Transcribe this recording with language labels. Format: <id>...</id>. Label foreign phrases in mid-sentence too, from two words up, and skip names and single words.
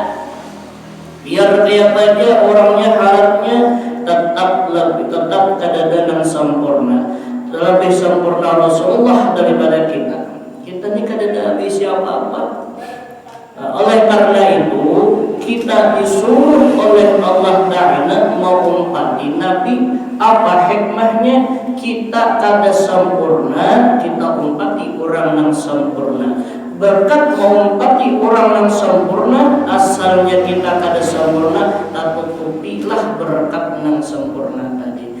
<id>Biar dia aja orangnya halatnya tetap kadang-kadang sempurna. Lebih sempurna Rasulullah daripada kita. Kita ini kadang-kadang habis apa-apa. Oleh karena itu kita disuruh oleh Allah Ta'ala mengumpati Nabi. Apa hikmahnya?</id> <bjn>Kita kada sempurna, kita umpati orang yang sempurna. Berkat mengumpati orang yang sempurna, asalnya kita kada sempurna, tutupilah berkat yang sempurna tadi.</bjn>